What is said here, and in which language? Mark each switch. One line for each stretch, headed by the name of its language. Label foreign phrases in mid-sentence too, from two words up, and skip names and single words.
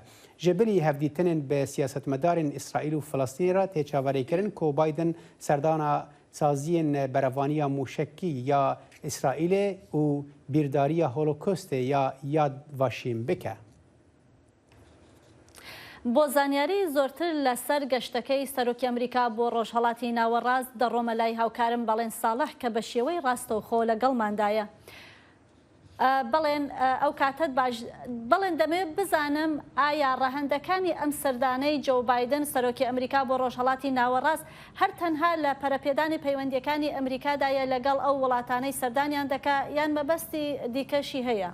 Kurdish: Ji birî hevdîtinên bi siyasetmedarên İsraîl û Filistînê re tê çaverêkirin ku Biden serdana saziyên berevaniya mûşekî ya İsraîlê û bîrdariya Holokostê ya Yad Vashem bike.
Central Kurdish: بۆ زانیاری زۆرتر لەسەر گەشتەکەی سەرۆکی ئەمریکا بۆ ڕۆژهەڵاتی ناوەڕاست دەڕۆمە لای هاوکارم بەڵێن ساڵح کە بە شێوەی ڕاستەوخۆ لەگەڵماندایە. بەڵێن ئەو کاتت باش بڵێن دەمێت بزانم ئایا ڕەهەندەکانی ئەم سەردانەی جو بایدن سەرۆکی ئەمریکا بۆ ڕۆژهەڵاتی ناوەڕاست هەر تەنها لە پەرەپێدانی پەیوەندیەکانی ئەمریکادایە لەگەڵ ئەو وڵاتانەی سەردانیان دەکا یان مەبەستی دیکەشی هەیە؟